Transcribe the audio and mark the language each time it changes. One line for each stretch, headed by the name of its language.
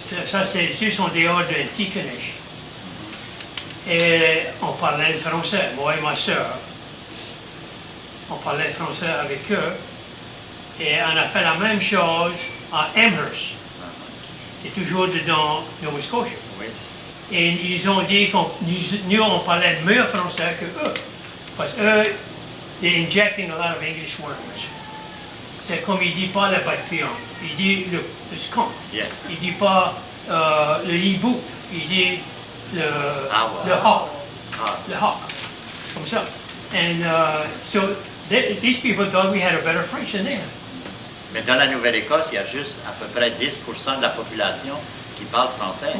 French: Ça, c'est juste en dehors de Ticonich. Et on parlait le français, moi et ma soeur. On parlait le français avec eux. Et on a fait la même chose à Amherst. C'est toujours dans Nova Scotia. Oui. Et ils ont dit que nous, on parlait mieux français que eux. Parce qu'eux,
English: they're injecting a lot of English words.
French: C'est comme il ne dit pas le papillon, il dit le skunk.
English: Yeah.
French: Il ne dit pas le hibou, il dit le hawk. Le hawk. Comme ça.
English: And so these people thought we had a better French than they had.
French: Mais dans la Nouvelle-Écosse, il y a juste à peu près 10% de la population qui parle français,